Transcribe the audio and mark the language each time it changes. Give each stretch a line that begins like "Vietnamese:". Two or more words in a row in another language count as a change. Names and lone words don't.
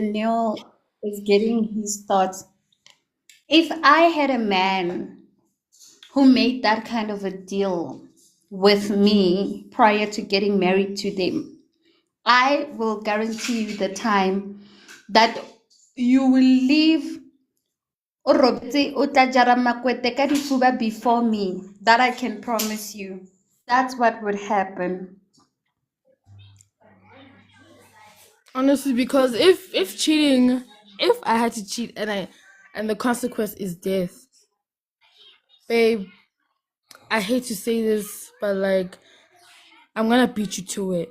English: Neil is getting his thoughts, if I had a man who made that kind of a deal with me prior to getting married to them, I will guarantee you the time that you will leave
Southern Sotho: o robetse o tla jara makwete ka difuba
English: before me. That I can promise you. That's what would happen. Honestly, because if I had to cheat and the consequence is death, babe, I hate to say this, but like, I'm gonna beat you to it.